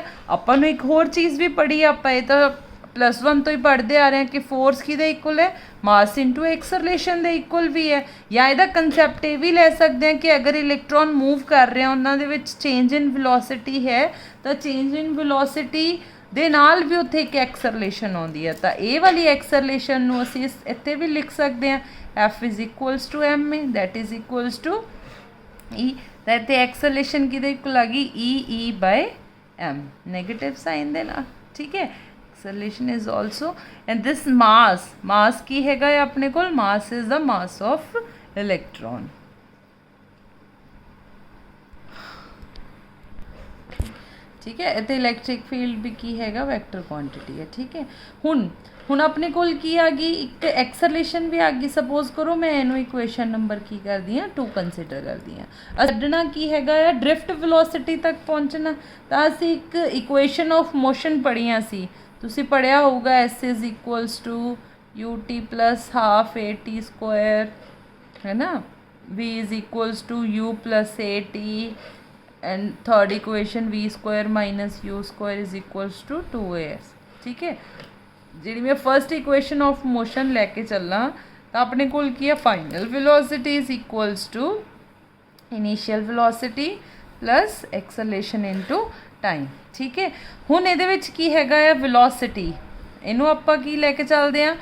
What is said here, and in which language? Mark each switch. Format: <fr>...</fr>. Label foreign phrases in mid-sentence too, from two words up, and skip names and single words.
<pa>ਆਪਾਂ ਨੂੰ ਇੱਕ ਹੋਰ ਚੀਜ਼ ਵੀ ਪੜ੍ਹੀ, ਆਪਾਂ ਇਹ ਤਾਂ +1 ਤੋਂ ਹੀ ਪੜ੍ਹਦੇ ਆ ਰਹੇ ਹਾਂ ਕਿ ਫੋਰਸ ਕਿਹਦੇ ਇਕੁਅਲ ਹੈ,</pa> <en>mass into acceleration</en> <pa>ਦੇ ਇਕੁਅਲ ਵੀ ਹੈ। ਜਾਂ ਇਹਦਾ ਕੰਸੈਪਟ ਇਹ ਵੀ ਲੈ ਸਕਦੇ ਹਾਂ ਕਿ ਅਗਰ ਇਲੈਕਟ੍ਰੋਨ ਮੂਵ ਕਰ ਰਹੇ ਆ, ਉਹਨਾਂ ਦੇ ਵਿੱਚ</pa> <en>change in velocity</en> <pa>ਹੈ, ਤਾਂ</pa> <en>change in velocity</en> <pa>ਦੇ ਨਾਲ ਵੀ ਉੱਥੇ ਇੱਕ ਐਕਸਲਰੇਸ਼ਨ ਆਉਂਦੀ ਹੈ। ਤਾਂ ਇਹ ਵਾਲੀ ਐਕਸਲਰੇਸ਼ਨ ਨੂੰ ਅਸੀਂ ਇੱਥੇ ਵੀ ਲਿਖ ਸਕਦੇ ਹਾਂ,</pa> <en>F is equals to m, that is equals to E।</en> <pa>ਤਾਂ ਇੱਥੇ ਐਕਸਲਰੇਸ਼ਨ ਕਿਹਦੇ ਇਕੁਅਲ ਆ ਗਈ, E/m,</pa> <en>negative sign</en> <pa>ਦੇ ਨਾਲ। ਠੀਕ ਹੈ,</pa> <en>acceleration is also, and this mass</en> <pa>ਕੀ ਹੈਗਾ ਹੈ ਆਪਣੇ ਕੋਲ,</pa> <en>mass is the mass of electron।</en> <pa>ਠੀਕ ਹੈ, ਇੱਥੇ</pa> <en>electric field</en> <pa>ਵੀ ਕੀ ਹੈਗਾ,</pa> <en>vector quantity</en> <pa>ਹੈ। ਠੀਕ ਹੈ, ਹੁਣ ਆਪਣੇ ਕੋਲ ਕੀ ਆ ਗਈ, ਇੱਕ ਐਕਸਲਰੇਸ਼ਨ ਵੀ ਆ ਗਈ। ਸਪੋਜ਼ ਕਰੋ ਮੈਂ ਇਹਨੂੰ</pa> <en>equation number</en> <pa>ਕੀ ਕਰਦੀ ਹਾਂ 2 ਕੰਸੀਡਰ ਕਰਦੀ ਹਾਂ। ਅੱਡਣਾ ਕੀ ਹੈਗਾ ਆ,</pa> <en>drift velocity</en> <pa>ਤੱਕ ਪਹੁੰਚਣਾ। ਤਾਂ ਅਸੀਂ ਇੱਕ</pa> <en>equation of motion</en> <pa>ਪੜ੍ਹੀਆਂ ਸੀ, ਤੁਸੀਂ ਪੜ੍ਹਿਆ ਹੋਊਗਾ,</pa> <en>S is equals to ut plus half at²,</en> <hi>है ना,</hi> <en>v is equals to u plus at, and third equation v² minus u² is equals to 2as।</en> <hi>ठीक है,</hi> <pa>ਜਿਹੜੀ ਮੈਂ</pa> <en>first equation of motion</en> <pa>ਲੈ ਕੇ ਚੱਲਾਂ ਤਾਂ ਆਪਣੇ ਕੋਲ ਕੀ ਹੈ,</pa> <en>final velocity is equals to initial velocity plus acceleration into time.</en> <pa>ਠੀਕ ਹੈ, ਹੁਣ ਇਹਦੇ ਵਿੱਚ ਕੀ ਹੈਗਾ ਆ, ਵੈਲੋਸਿਟੀ, ਇਹਨੂੰ ਆਪਾਂ ਕੀ ਲੈ ਕੇ ਚੱਲਦੇ ਹਾਂ।</pa>